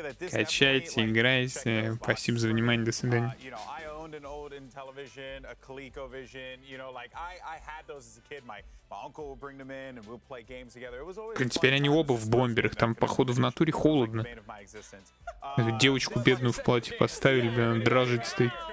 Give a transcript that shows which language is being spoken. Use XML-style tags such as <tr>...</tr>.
<ru>Качайте, играйте. Спасибо за внимание, до свидания.</ru> <en>An old Intellivision, a ColecoVision, you know, like I had those as a kid. My uncle would bring them in and we'll play games together. It was always.</en> <ru>Теперь они оба в бомберах, там походу в натуре холодно. Эту девочку бедную в платье поставили, блин, дрожит стоит.</ru>